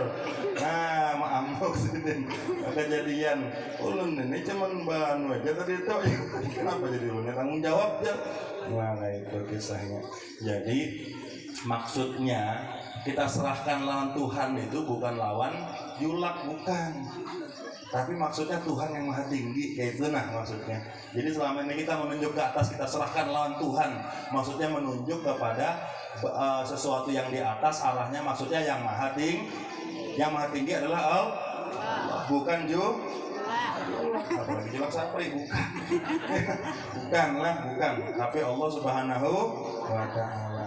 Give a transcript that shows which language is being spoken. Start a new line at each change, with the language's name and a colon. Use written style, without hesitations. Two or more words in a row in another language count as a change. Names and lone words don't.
Banjar: Nah maamuk sini kejadian ulun ini cuman bahan aja tadi itu.
Indonesian: Kenapa jadi ulun yang tanggung jawab jar? Nah itu kisahnya. Jadi maksudnya kita serahkan lawan Tuhan itu bukan lawan Julak, bukan. Tapi maksudnya Tuhan yang maha tinggi, kayak itu nah maksudnya. Jadi selama ini kita menunjuk ke atas, kita serahkan lawan Tuhan. Maksudnya menunjuk kepada sesuatu yang di atas, arahnya maksudnya yang maha tinggi. Yang maha tinggi adalah Allah, bukan apalagi Julak Sapri, bukan, tapi Allah Subhanahu wa Ta'ala.